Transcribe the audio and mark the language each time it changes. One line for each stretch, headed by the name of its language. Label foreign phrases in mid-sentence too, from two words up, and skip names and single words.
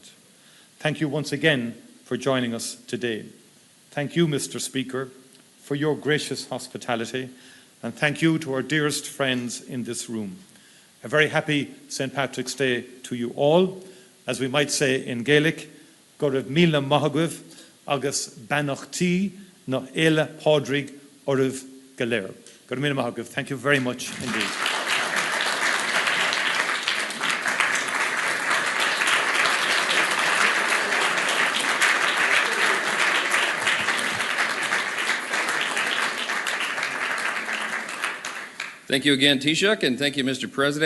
English: Thank you once again for joining us today. Thank you, Mr. Speaker, for your gracious hospitality, and thank you to our dearest friends in this room. A very happy St. Patrick's Day to you all. As we might say in Gaelic,
Irish: go raibh míle maithagah agus banachtaí na éile pádraig oraibh go léir. Go raibh míle maithagah.
English: Thank you very much indeed. Thank you again, Taoiseach, and thank you, Mr.